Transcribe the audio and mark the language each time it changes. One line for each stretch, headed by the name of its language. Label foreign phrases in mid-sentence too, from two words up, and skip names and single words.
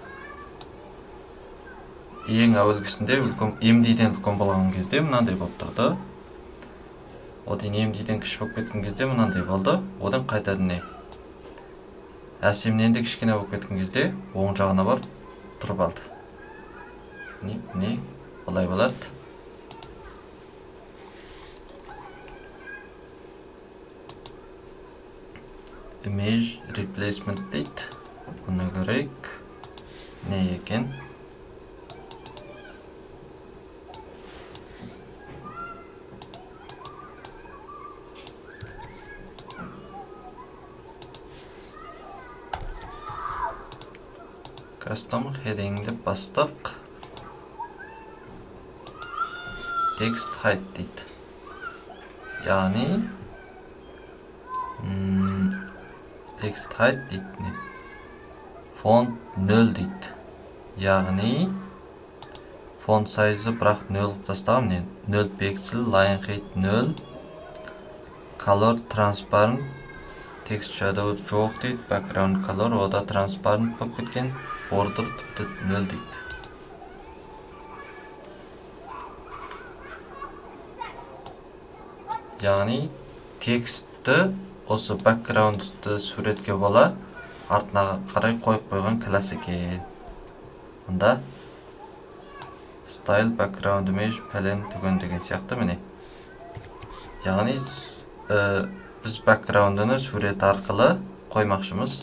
Kazakh: Ең әуелгісінде MD-ден үлкен болған кезде мынандай болып тұрды. Одан MD-ден кіші болып кеткен кезде мынандай болды. Одан қайтадан не? Assembly'ден де кішкене болып кеткен кезде оң жағына бар тұрып алды. Не? Бұлай болады.
English: Image replacement
Kazakh: дейді. Бұны көрейік. Не екен?
English: Custom heading'ді
Kazakh: бастық.
English: Text height
Kazakh: дейді. Яғни
English: text height
Kazakh: дейді. Font 0 дейді. Яғни
English: font size
Kazakh: бірақ 0 тастағым.
English: 0 pixel, line height 0, color transparent, text shadow
Kazakh: жоқ дейді.
English: Background color
Kazakh: ода transparent болып кеткен. Border тіпті 0 дейді. Яғни текстті осы background'ты суретке бола артына қарай қойып қойған класс екен. Мұнда
English: style background image
Kazakh: palen түген деген сияқты міне. Яғни біз background'ыны сурет арқылы қоймақшымыз.